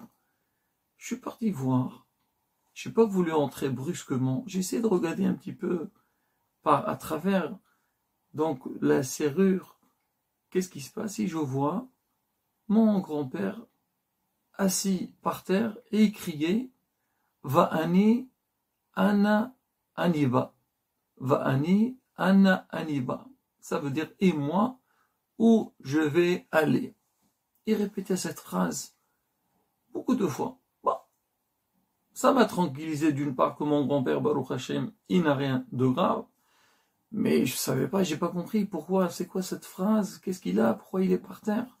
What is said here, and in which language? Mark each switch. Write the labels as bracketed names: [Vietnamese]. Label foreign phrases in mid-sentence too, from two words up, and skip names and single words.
[French] Je suis parti voir. Je n'ai pas voulu entrer brusquement. J'ai essayé de regarder un petit peu à travers donc la serrure. Qu'est-ce qui se passe? Et je vois mon grand-père assis par terre et il criait [Hebrew] ואני אנה אני בא. ואני אנה אני בא. [French] Ça veut dire et moi, où je vais aller. Il répétait cette phrase beaucoup de fois. Bon, ça m'a tranquillisé d'une part que mon grand-père [Hebrew] ברוך השם, [French] il n'a rien de grave. Mais je savais pas, j'ai pas compris pourquoi, c'est quoi cette phrase, qu'est-ce qu'il a, pourquoi il est par terre.